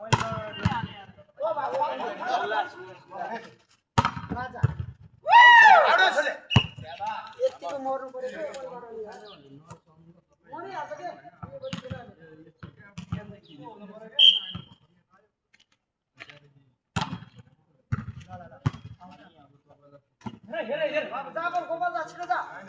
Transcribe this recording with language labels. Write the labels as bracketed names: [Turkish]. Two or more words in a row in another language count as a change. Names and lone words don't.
[Nepali] यतिको मर्नु पर्यो मरिहाल्छ के हेर हेर जा बोल गोपाल जा छिटो जा